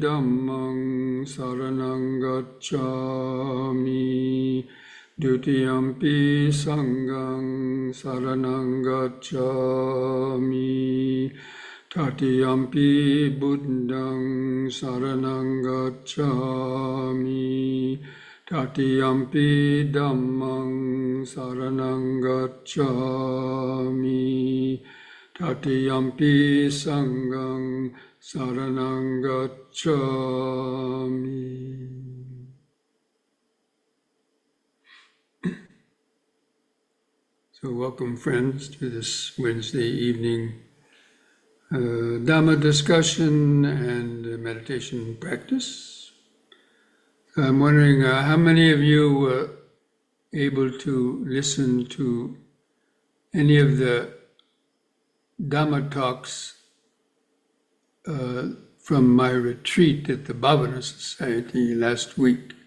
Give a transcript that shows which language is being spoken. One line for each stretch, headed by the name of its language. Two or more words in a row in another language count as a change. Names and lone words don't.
Pali: Dhammang saranang gacchami, Dutiyampi Sanghang saranang gacchami, Tatiyampi Buddhang saranang gacchami, Tatiyampi Dhammang saranang gacchami, Tatiyampi Sanghang saranang gacchami.
English: So welcome, friends, to this Wednesday evening Dhamma discussion and meditation practice. I'm wondering how many of you were able to listen to any of the Dhamma talks from my retreat at the Bhavana Society last week.